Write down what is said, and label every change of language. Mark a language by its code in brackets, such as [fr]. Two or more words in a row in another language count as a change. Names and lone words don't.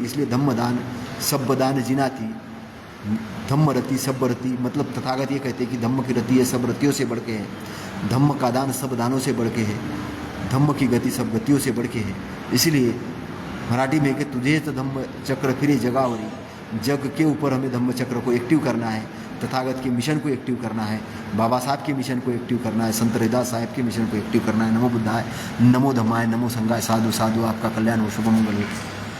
[hi] इसलिए [pi] धम्मदान सब्बदान जिनाती, धम्म रति सब रति, [hi] मतलब तथागत ये कहते हैं कि धम्म की रति है सब रतियों से बढ़ के है, धम्म का दान सब दानों से बढ़ के है, धम्म की गति सब गतियों से बढ़ के है। इसलिए मराठी में कि [mr] तुझे तो धम्म चक्र फिरे जगावरी, [hi] जग के ऊपर हमें धम्म चक्र को एक्टिव करना है, तथागत के मिशन को एक्टिव करना है, बाबा साहब के मिशन को एक्टिव करना है, संत रविदास साहब के मिशन को एक्टिव करना है। [pi] नमो बुद्धाय, नमो धम्माय, नमो संघाय, साधु साधु, [hi] आपका कल्याण हो, शुभ मंगल हो।